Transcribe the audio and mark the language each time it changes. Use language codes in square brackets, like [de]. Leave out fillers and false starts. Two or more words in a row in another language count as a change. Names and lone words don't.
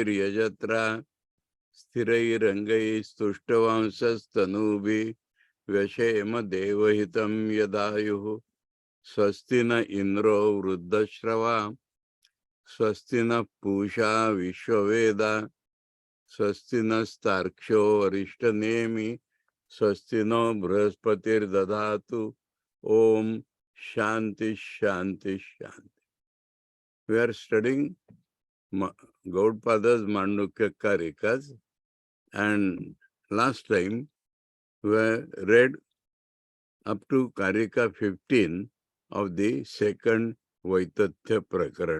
[sa] यजत्राः स्थिरैः अङ्गैः तुष्टुवांसः तनूभिः व्यशेम देवहितम् यदायुः स्वस्ति नः इन्द्रः वृद्धश्रवाः स्वस्ति नः पूषा विश्ववेदाः स्वस्ति नः तार्क्ष्यः अरिष्टनेमिः स्वस्ति नः बृहस्पतिः दधातु ॐ शान्तिः शान्तिः शान्तिः. [en] We are studying Govt's Mandukya Karikas, and last time we read up to Karika 15 of the second Vaitatya Prakaran.